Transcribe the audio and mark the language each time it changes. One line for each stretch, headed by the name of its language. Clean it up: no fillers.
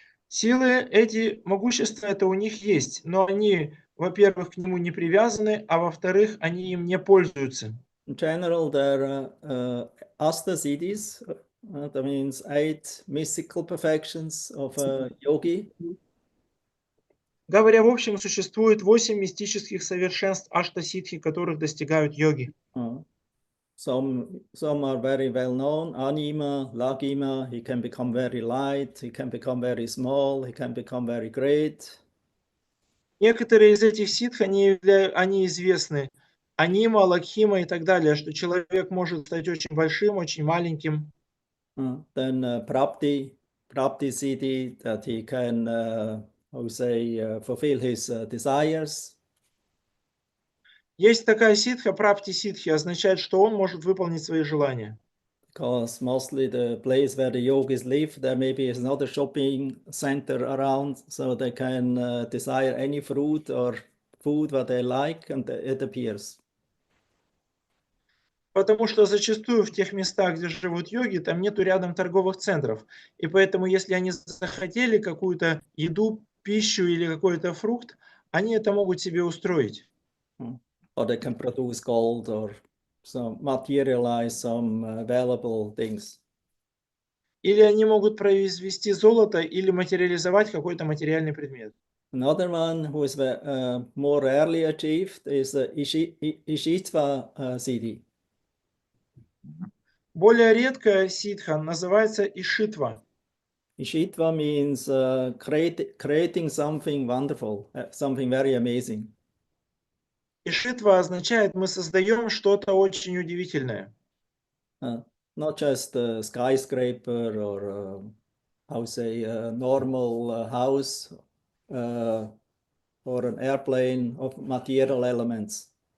Russian: Силы, эти могущества, это у них есть, но они, во-первых, к нему не привязаны, а во-вторых, они им не пользуются.
English: In general, there are astasiddhis. That means 8 mystical perfections of a yogi.
Russian: Говоря в общем, существует 8 мистических совершенств аштасидхи, которых достигают йоги.
English: Some are very well known. Anima, Lagima, he can become very light, he can become very small, he can become very great.
Russian: Некоторые из этих ситх, они известны. Анима, Лакхима и так далее, что человек может стать очень большим, очень маленьким.
English: Then Prapti Siddhi, that he can, fulfill his desires.
Russian: Есть такая ситха, прапти ситхи, означает, что он может выполнить свои желания.
English: Because mostly the place where the yogis live, there maybe is not a shopping center around, so they can desire any fruit or food what they like, and it appears.
Russian: Потому что зачастую в тех местах, где живут йоги, там нету рядом торговых центров. И поэтому, если они захотели какую-то еду, пищу или какой-то фрукт, они это могут себе устроить.
English: Or they can produce gold or some materialize some valuable things.
Russian: Или они могут произвести золото или материализовать какой-то материальный предмет.
English: Another one who is more rarely achieved is Ishitva Siddhi.
Russian: Более редкая ситха называется ишитва.
English: Ishitva means creating something wonderful, something very amazing.
Russian: Ишитва означает, мы создаем что-то очень удивительное.
English: Not just a skyscraper or a normal house or an airplane of material elements.